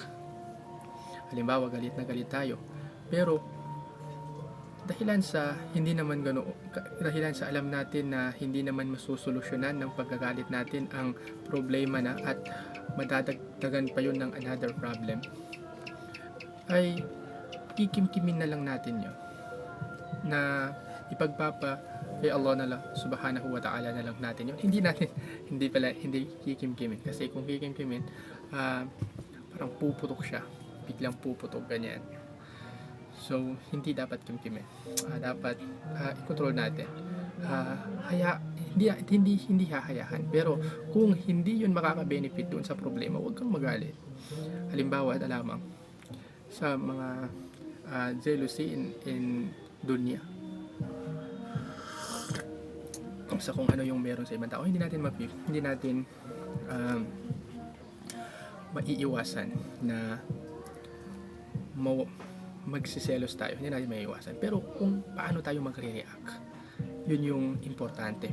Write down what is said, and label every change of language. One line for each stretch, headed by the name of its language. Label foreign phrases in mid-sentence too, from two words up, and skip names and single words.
Filipino: Halimbawa, galit na galit tayo. Pero dahilan sa dahilan sa alam natin na hindi naman masusolusyonan ng pagkagalit natin ang problema na at madadagdagan pa yun ng
English: another problem,
Filipino: ay kikimkimin na lang natin yun na ipagpapa kay Allah na lang,
Arabic: سبحانه وتعالى
Filipino: na lang natin yun. Hindi kikimkimin. Kasi kung kikimkimin, parang puputok siya. Biglang puputok, ganyan. So, hindi dapat kimkimin. Dapat i-control natin. Hindi hahayahan. Pero, kung hindi yun makaka-benefit doon sa problema, huwag kang magalit. Halimbawa, lamang, sa mga
English: jealousy in dunya.
Filipino: Sa kung ano yung meron sa ibang tao, hindi natin maiiwasan na magsiselos tayo, hindi natin maiiwasan. Pero kung paano tayo magre-react, yun yung importante.